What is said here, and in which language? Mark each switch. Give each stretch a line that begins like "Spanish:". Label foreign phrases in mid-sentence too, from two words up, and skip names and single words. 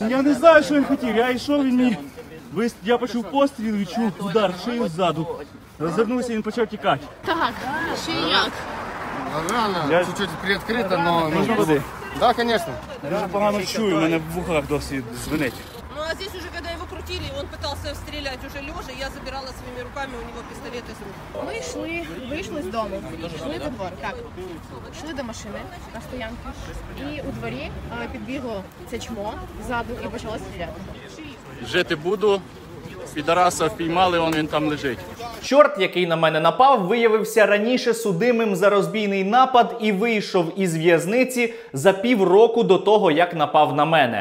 Ukrainian: Я не знаю, що він хотів, я йшов, я почув постріл, відчув удар в шию ззаду. Розвернувся, він почав тікати. Так, ще як?
Russian: Я Чуть-чуть приоткрыто, но...
Ukrainian: Можна води?
Russian: Да, конечно.
Ukrainian: Я дуже погано чую, у мене в вухах досі дзвенить.
Russian: Ну а здесь уже, когда его крутили, он пытался стрелять уже лежа, я забирала своими руками у него пистолет из рук.
Ukrainian: Ми вийшли з дому, йшли до двору, так, йшли до машини на стоянку, і у дворі підбігло це чмо ззаду і почало стріляти. Жити буду, підараса впіймали, він там лежить. Чорт, який на мене напав, виявився раніше судимим за розбійний напад і вийшов із в'язниці за півроку до того, як напав на мене.